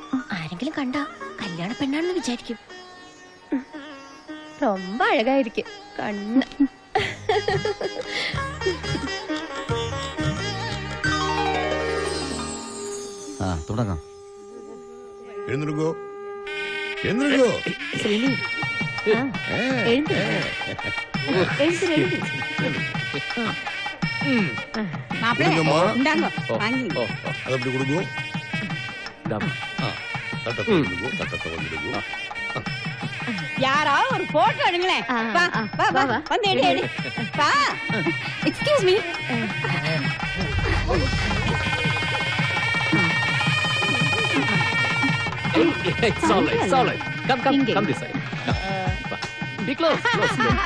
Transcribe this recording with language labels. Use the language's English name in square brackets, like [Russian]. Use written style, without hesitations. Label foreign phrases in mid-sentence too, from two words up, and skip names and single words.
[Malayalam] ആരെങ്കിലും കണ്ടാ കല്യാണ പെണ്ണാണെന്ന് വിചാരിക്കും. [Tamil] ரொம்ப அழகா இருக்கு கண்ணு. [Malayalam] തുടങ്ങാം. എഴുന്നേൽക്കോ എഴുന്നേൽക്കോ ശ്രീനി എഴുന്നേ അതപ്പടി കൊടുക്കോ തട്ടത്തെ കൊടുക്കോ തട്ടത്തെ വന്നിടുക്കോ [Tamil] யாராவது ஒரு போட்டோ எடுங்களேன். வா வா வா வந்து எடு எடு வா. [English] Excuse me. It's all right, it's all right. Come this side. Be close, close.